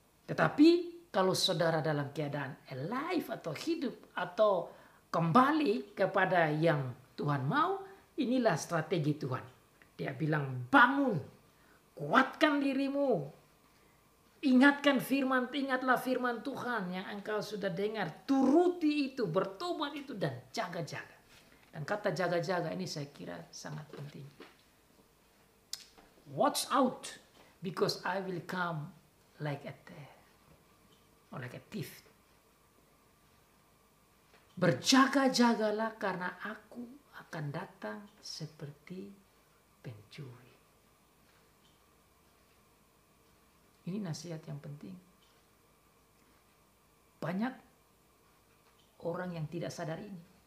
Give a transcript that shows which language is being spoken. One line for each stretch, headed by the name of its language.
Indonesian: Tetapi kalau saudara dalam keadaan alive atau hidup atau kembali kepada yang Tuhan mau, inilah strategi Tuhan. Dia bilang, bangun, kuatkan dirimu. Ingatlah firman Tuhan yang engkau sudah dengar. Turuti itu, bertobat itu, dan jaga-jaga. Dan kata jaga-jaga ini saya kira sangat penting.
English: Watch out, because I will come like a thief. Or like a thief.
Indonesian: Berjaga-jagalah karena aku akan datang seperti pencuri. Ini nasihat yang penting. Banyak orang yang tidak sadar ini.